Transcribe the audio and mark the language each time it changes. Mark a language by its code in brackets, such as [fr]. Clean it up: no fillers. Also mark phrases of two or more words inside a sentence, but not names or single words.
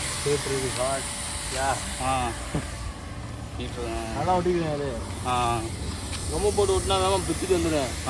[ml] ആ ഹീറ്റർ [ta] நல்லா ஒட்டிக்கிறேன் அது ആ ரொம்ப போட்டு ஒட்டினா தான் பிச்சுட்டு வந்துடுறேன் ആ